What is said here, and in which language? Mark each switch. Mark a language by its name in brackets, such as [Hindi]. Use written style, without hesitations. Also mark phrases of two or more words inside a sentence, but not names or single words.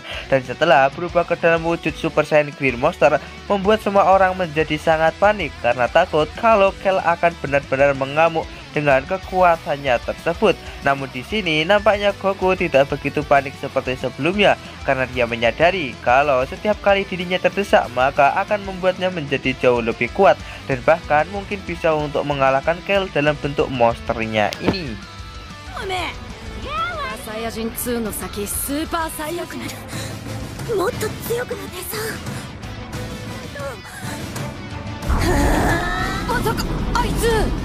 [Indonesian] Dan setelah berubah ke dalam wujud Super Saiyan Green Monster, membuat semua orang menjadi sangat panik karena takut kalau Kel akan benar-benar mengamuk dengan kekuatannya tersebut. Namun di sini nampaknya Goku tidak begitu panik seperti sebelumnya karena dia menyadari kalau setiap kali dirinya terdesak maka akan membuatnya menjadi jauh lebih kuat dan bahkan mungkin bisa untuk mengalahkan Kel dalam bentuk monsternya ini. [Japanese] サイヤ人2の先スーパーサイヤ人もっと強くなってさまさかあいつ